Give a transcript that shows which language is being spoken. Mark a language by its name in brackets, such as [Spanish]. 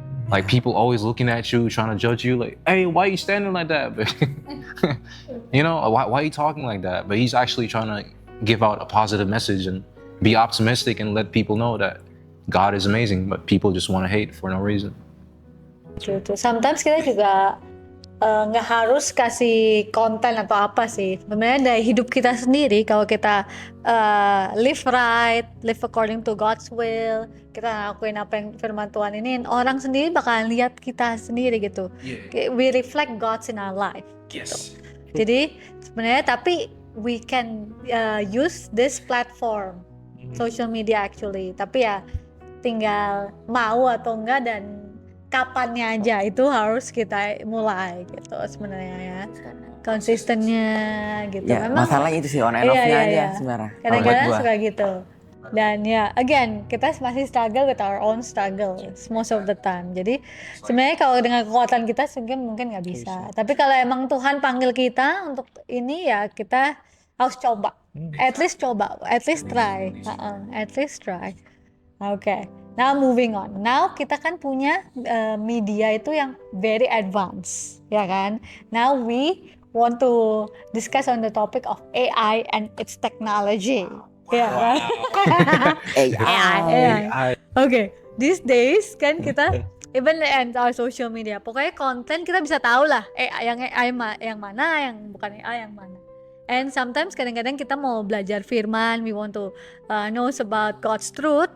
[English] Like people always looking at you, trying to judge you, like, hey, why are you standing like that? But you know, why are you talking like that? But he's actually trying to give out a positive message and be optimistic and let people know that God is amazing, but people just want to hate for no reason. Sometimes [Indonesian] kita juga nggak harus kasih konten atau apa sih. Sebenarnya dari hidup kita sendiri, kalau kita [English] live right, live according to God's will, [Indonesian] kita ngelakuin apa yang firman Tuhan ini, orang sendiri bakalan lihat kita sendiri gitu. [English] We reflect God's in our life. [Indonesian] Gitu. Jadi sebenarnya tapi [English] we can use this platform, social media actually. [Indonesian] Tapi ya tinggal mau atau enggak dan kapannya aja, itu harus kita mulai gitu sebenarnya ya, konsistennya gitu. Ya, memang masalahnya itu sih [English] on and off- [Indonesian] nya aja sebenarnya. Kadang-kadang suka gitu. Dan ya [English] again [Indonesian] kita masih [English] struggle with our own struggle most of the time. [Indonesian] Jadi sebenarnya kalau dengan kekuatan kita mungkin nggak bisa. Tapi kalau emang Tuhan panggil kita untuk ini ya kita harus coba. [English] At least [Indonesian] coba, [English] at least try. At least try. Okay. Now moving on. Now [Indonesian] kita kan punya media itu yang [English] very advanced, [Indonesian] ya kan? [English] Now we want to discuss on the topic of AI and its technology. [Indonesian] Ya kan? AI. [English] Okay. These days [Indonesian] kan kita [English] even in our social media, [Indonesian] pokoknya konten kita bisa tahu lah yang AI yang mana, yang bukan AI yang mana. [English] And sometimes [Indonesian] kadang-kadang kita mau belajar firman, [English] we want to know about God's truth.